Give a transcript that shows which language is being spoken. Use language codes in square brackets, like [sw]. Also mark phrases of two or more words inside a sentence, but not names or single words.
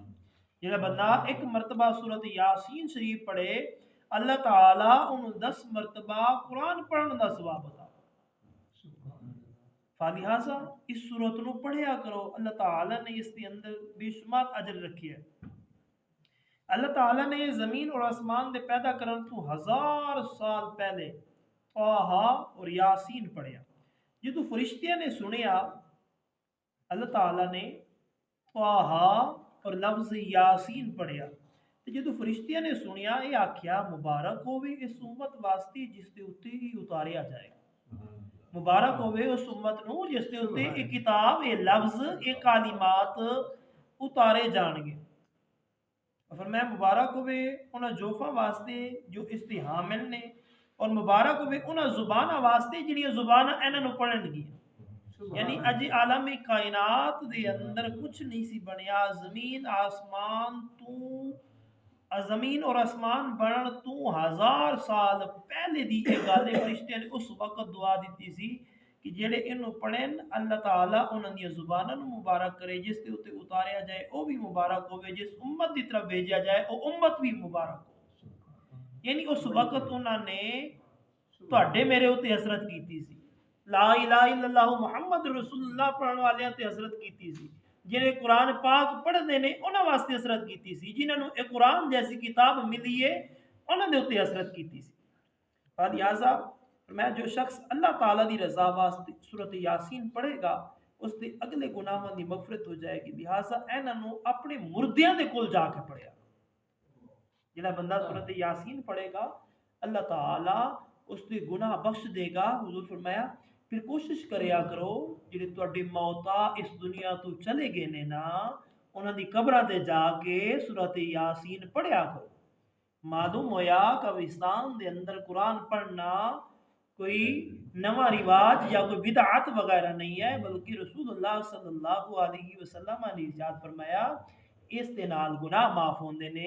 [pa] جڑا بندہ ایک مرتبہ سورۃ یاسین شریف پڑھے اللہ تعالی انہوں 10 مرتبہ قرآن پڑھن دا ثواب عطا فرمائے. فلہذا اس سورت نو پڑھیا کرو، اللہ تعالی نے اس کے اندر بے شمار اجر رکھی ہے. اللہ تعالیٰ نے زمین اور آسمان دے پیدا کرن تو 1000 سال پہلے طٰہٰ اور یاسین پڑھیا. جدو فرشتیاں نے سنیا اللہ تعالیٰ نے طٰہٰ اور لفظ یاسین پڑھیا تے جدوں فرشتیاں نے سنیا یہ آکھیا مبارک ہوے اس امت واسطے جس دے اوتے ہی اتاریا جائے گا، مبارک ہوے اس امت نو جس دے اوتے یہ کتاب یہ لفظ یہ کلمات اتارے جان گے۔ فرمایا مبارک ہوے انہاں جوفاں واسطے جو اس دے حامل نے، اور مبارک ہوے انہاں زباناں واسطے جڑیاں زباناں انہاں نو پڑھن گیاں۔ یعنی اج عالم کائنات دے اندر کچھ نہیں سی بنیا، زمین آسمان تو زمین اور آسمان بنن تو 1000 سال پہلے دی یہ گل فرشتیاں نے اس وقت دعا دیتی سی کہ جڑے انہوں پڑھن اللہ تعالیٰ انہاں دی زباناں نو مبارک کرے، جس دے اوتے اتاریا جائے او بھی مبارک ہوے، جس امت دی طرف بھیجا جائے او امت بھی مبارک ہو۔ یعنی اس وقت انہاں نے تواڈے میرے اوتے حسرت کیتی سی، [ar] لا الہ الا اللہ محمد رسول اللہ [pa] پڑھن والیاں تے حسرت کیتی سی، جنہیں [ur] قرآن پاک پڑھتے ہیں [pa] انہاں واسطے حسرت کیتی سی، جنہاں نو اے قرآن جیسی کتاب ملی ہے انہاں دے اوتے حسرت کیتی سی۔ لہٰذا میں جو شخص اللہ تعالیٰ دی رضا واسطے سورۃ یاسین پڑھے گا اس دے اگلے گناہاں دی مغفرت ہو جائے گی، لہٰذا انہاں نو اپنے مردیاں دے کول جا کے پڑھیا، جڑا بندہ سورۃ یاسین پڑھے گا اللہ تعالیٰ [ur] اس کے گناہ بخش دے گا۔ [pa] حضور فرمایا پھر کوشش کریا کرو جڑے تواڈے موتا اس دنیا تو چلے گئے نے نا انہاں دی قبراں تے جا کے سورۃ یاسین پڑھیا کرو۔ معلوم ہویا قبرستان دے اندر قرآن پڑھنا کوئی نواں رواج یا کوئی بدعت وغیرہ نہیں ہے، بلکہ رسول اللہ [ar] صلی اللہ علیہ وسلم [pa] نے ارشاد فرمایا اس دے نال گناہ معاف ہوندے نے۔